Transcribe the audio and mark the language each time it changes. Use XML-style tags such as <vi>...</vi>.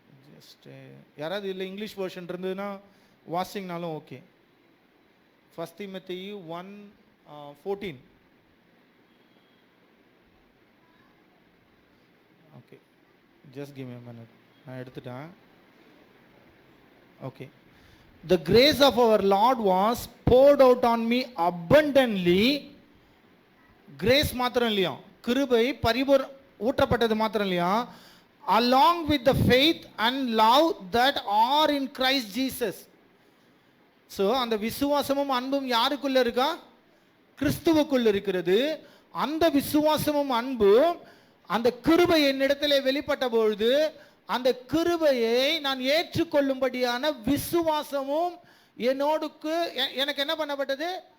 <ta>Just யாராவது இல்லை English version இருந்ததுன்னா வாசிங்கனாலும் ஓகே. 1 தீமோத்தேயு 1:14.</ta> <en>Okay, just give me a minute.</en> <ta>நான் எடுத்துட்டேன். Okay.</ta> <en>The grace of our Lord was poured out on me abundantly.</en> <ta>Grace மாத்திரம் இல்லையா, கிருபை ஊற்றப்பட்டது மாத்திரம் இல்லையா,</ta> <en>along with the faith and love that are in Christ Jesus.</en> <ta>So அந்த விசுவாசமும் அன்பும் யாருக்குள்ள இருக்கா? கிறிஸ்துவுக்குள்ள இருக்கிறது. அந்த விசுவாசமும் அன்பும் அந்த கிருபை என்னிடத்திலே வெளிப்பட்ட பொழுது அந்த கிருபையை நான் ஏற்றுக்கொள்ளும்படியான விசுவாசமும் என்னோடுக்கு எனக்கு என்ன பண்ணப்பட்டது?</ta>